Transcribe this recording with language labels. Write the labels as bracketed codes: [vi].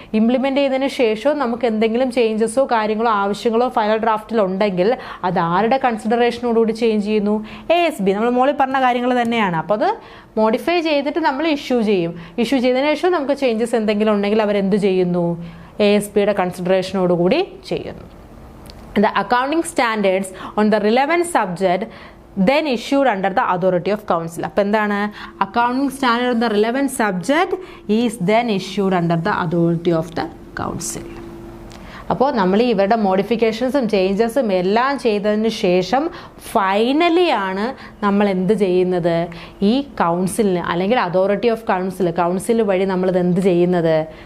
[ml] Implement ചെയ്തതിന് ശേഷം നമുക്ക് എന്തെങ്കിലും ചേഞ്ചസോ കാര്യങ്ങളോ ആവശ്യങ്ങളോ ഫൈനൽ ഡ്രാഫ്റ്റിൽ ഉണ്ടെങ്കിൽ അത് ആരുടെ കൺസിഡറേഷനോടുകൂടി ചേഞ്ച് ചെയ്യുന്നു? ASB. നമ്മൾ മോളിൽ പറഞ്ഞ കാര്യങ്ങൾ തന്നെയാണ്. അപ്പോൾ അത് മോഡിഫൈ ചെയ്തിട്ട് നമ്മൾ ഇഷ്യൂ ചെയ്യും. ഇഷ്യൂ ചെയ്തതിന് ശേഷം നമുക്ക് ചേഞ്ചസ് എന്തെങ്കിലും ഉണ്ടെങ്കിൽ അവരെന്ത് ചെയ്യുന്നു? ASBയുടെ കൺസിഡറേഷനോടുകൂടി ചെയ്യുന്നു. [en] The accounting standards on the relevant subject then issued under the authority of council. [ml] അപ്പോൾ എന്താണ്? [en] Accounting standard on the relevant subject is then issued under the authority of the council. [ml] അപ്പോൾ നമ്മൾ ഇവരുടെ മോഡിഫിക്കേഷൻസും ചേഞ്ചസും എല്ലാം ചെയ്തതിന് ശേഷം ഫൈനലി ആണ് നമ്മൾ എന്ത് ചെയ്യുന്നത്? ഈ കൗൺസിലിന് അല്ലെങ്കിൽ അതോറിറ്റി ഓഫ് കൗൺസിൽ വഴി നമ്മളിത് എന്ത് ചെയ്യുന്നത്?